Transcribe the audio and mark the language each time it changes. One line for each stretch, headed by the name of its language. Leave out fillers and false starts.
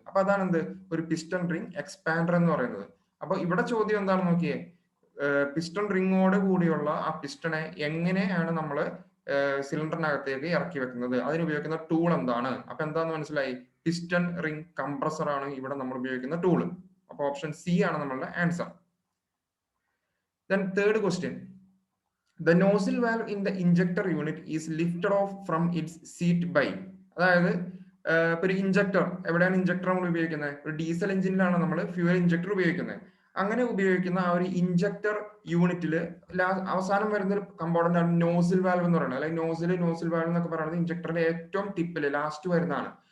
Malayalam: അപ്പൊ അതാണ് എന്ത്, ഒരു പിസ്റ്റൺ റിംഗ് എക്സ്പാൻഡർ എന്ന് പറയുന്നത്. അപ്പൊ ഇവിടെ ചോദ്യം എന്താണെന്ന് നോക്കിയേ, പിസ്റ്റൺ റിങ്ങോട് കൂടിയുള്ള ആ പിസ്റ്റണെ എങ്ങനെയാണ് നമ്മൾ സിലിണ്ടറിനകത്തേക്ക് ഇറക്കി വെക്കുന്നത്, അതിന് ഉപയോഗിക്കുന്ന ടൂൾ എന്താണ്. അപ്പൊ എന്താന്ന് മനസ്സിലായി, പിസ്റ്റൺ റിംഗ് കംപ്രസർ ആണ് ഇവിടെ നമ്മൾ ഉപയോഗിക്കുന്ന ടൂൾ. അപ്പൊ ഓപ്ഷൻ സി ആണ് നമ്മളുടെ answer.
English: Then third question, the nozzle valve in the injector unit is lifted off from its seat by.
Malayalam: അതായത് ഇപ്പൊ ഒരു ഇഞ്ചക്ടർ, എവിടെയാണ് ഇഞ്ചക്ടർ നമ്മൾ ഉപയോഗിക്കുന്നത്, ഒരു ഡീസൽ എഞ്ചിനിലാണ് നമ്മൾ ഫ്യൂവൽ ഇഞ്ചക്ടർ ഉപയോഗിക്കുന്നത്. അങ്ങനെ ഉപയോഗിക്കുന്ന ആ ഒരു ഇഞ്ചക്ടർ യൂണിറ്റില് അവസാനം വരുന്ന ഒരു കമ്പോണന്റ് ആണ് നോസിൽ വാൽവ് എന്ന് പറയുന്നത്. അല്ലെങ്കിൽ നോസിൽ വാൽവ് എന്നൊക്കെ പറയുന്നത് ഇഞ്ചക്ടറിന്റെ ഏറ്റവും ടിപ്പില് ലാസ്റ്റ് വരുന്നതാണ്.